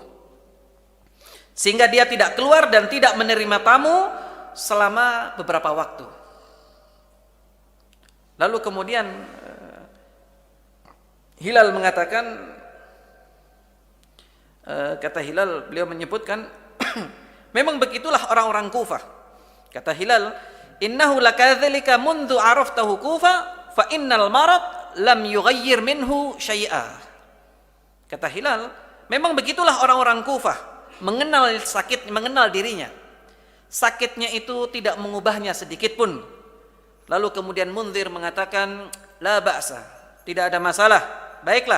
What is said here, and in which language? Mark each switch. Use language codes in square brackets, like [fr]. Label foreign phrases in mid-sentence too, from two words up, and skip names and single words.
[id] Sehingga dia tidak keluar dan tidak menerima tamu selama beberapa waktu. Lalu kemudian Hilal mengatakan, kata Hilal, beliau menyebutkan memang begitulah orang-orang Kufah. Kata Hilal, [ar] إنه لكذلك منذ عرفته الكوفة فإن المرض لم يغير منه شيئا. [id] Kata Hilal, memang begitulah orang-orang Kufah, mengenal sakit, mengenal dirinya. Sakitnya itu tidak mengubahnya sedikit pun. Lalu kemudian Munzir mengatakan, [ar] لا بأس, [id] tidak ada masalah, baiklah.